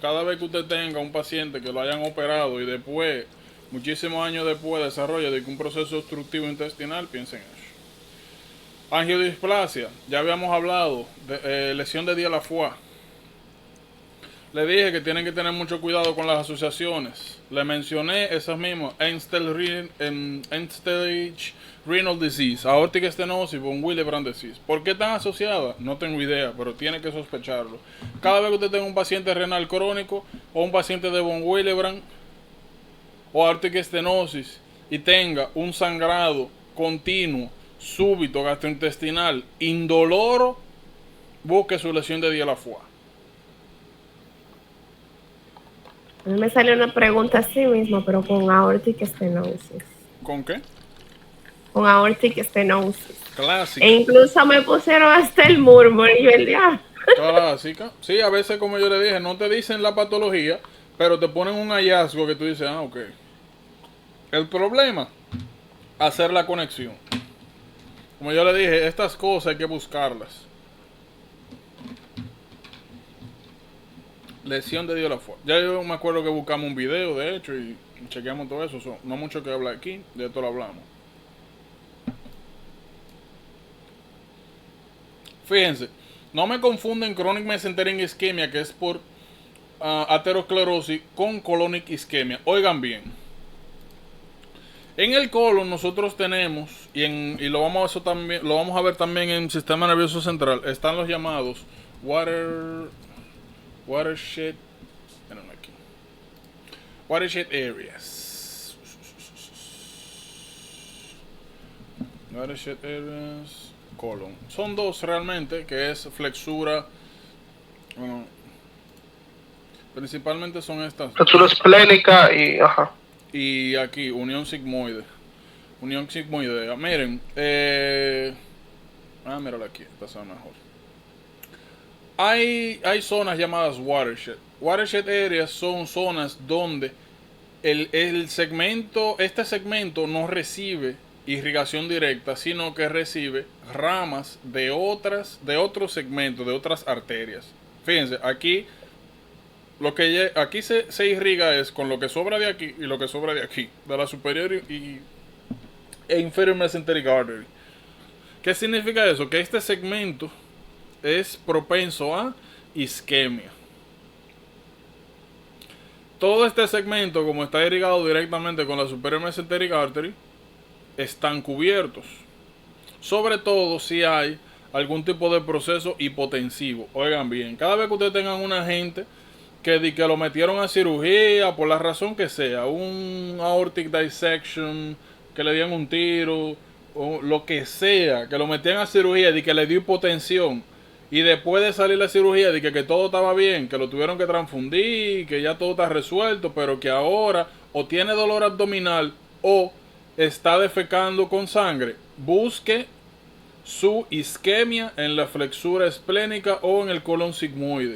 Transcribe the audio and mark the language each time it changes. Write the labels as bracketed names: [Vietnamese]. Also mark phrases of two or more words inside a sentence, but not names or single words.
[Spanish] Cada vez que usted tenga un paciente que lo hayan operado y después, muchísimos años después, desarrolla un proceso obstructivo intestinal, piensen en eso. Angiodisplasia, ya habíamos hablado de lesión de Dieulafoy. Le dije que tienen que tener mucho cuidado con las asociaciones. Le mencioné esas mismas: [English] end-stage renal disease, aortic stenosis, von Willebrand disease. [Spanish] ¿Por qué están asociadas? No tengo idea, pero tiene que sospecharlo. Cada vez que usted tenga un paciente renal crónico o un paciente de von Willebrand o [English] aortic stenosis [Spanish] y tenga un sangrado continuo, súbito, gastrointestinal, indoloro, busque su lesión de Dieulafoy. A mí me salió una pregunta así mismo, pero con [English] aortic stenosis. [Spanish] ¿Con qué? Con [English] aortic stenosis. [Spanish] Clásica. E incluso me pusieron hasta el murmur y yo el día. Clásica. Sí, a veces, como yo le dije, no te dicen la patología, pero te ponen un hallazgo que tú dices, ok. El problema, hacer la conexión. Como yo le dije, estas cosas hay que buscarlas. Lesión de Dieulafoy. Ya yo me acuerdo que buscamos un video, de hecho, y chequeamos todo eso. No mucho que hablar aquí, de esto lo hablamos. Fíjense, no me confunden [English] chronic mesenteric ischemia, [Spanish] que es por aterosclerosis, con [English] colonic ischemia. [Spanish] Oigan bien. En el colon nosotros tenemos, y lo vamos a ver también en el sistema nervioso central, están los llamados [English] watershed areas. Watershed areas, colon. [Spanish] Son dos realmente, que es flexura. Bueno, principalmente son estas. Flexura esplénica y... Ajá. Y aquí, unión sigmoide. Unión sigmoidea. Miren, mírala aquí, esta es mejor. Hay zonas llamadas watershed. [English] Watershed areas [Spanish] son zonas donde este segmento no recibe irrigación directa, sino que recibe ramas de otros segmentos, de otras arterias. Fíjense, aquí aquí se irriga es con lo que sobra de aquí y lo que sobra de aquí, de la superior e [English] inferior mesenteric artery. [Spanish] ¿Qué significa eso? Que este segmento es propenso a isquemia. Todo este segmento, como está irrigado directamente con la [English] superior mesenteric artery, [Spanish] están cubiertos. Sobre todo si hay algún tipo de proceso hipotensivo. Oigan bien, cada vez que ustedes tengan una gente que lo metieron a cirugía por la razón que sea, un aortic dissection, que le dieron un tiro, o lo que sea, que lo metían a cirugía y que le dio hipotensión, y después de salir la cirugía de que todo estaba bien, que lo tuvieron que transfundir, que ya todo está resuelto, pero que ahora o tiene dolor abdominal o está defecando con sangre, busque su isquemia en la flexura esplénica o en el colon sigmoide.